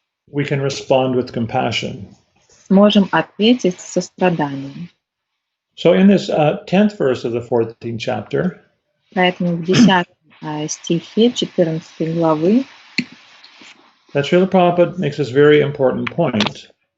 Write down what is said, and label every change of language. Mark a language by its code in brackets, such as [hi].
[en] we can respond with compassion. [ru] Сможем ответить с состраданием. [en] So in this 10th verse of the 14th chapter, [ru] поэтому в 10 стихе 14 главы [en] that Srila Prabhupada makes this very important point.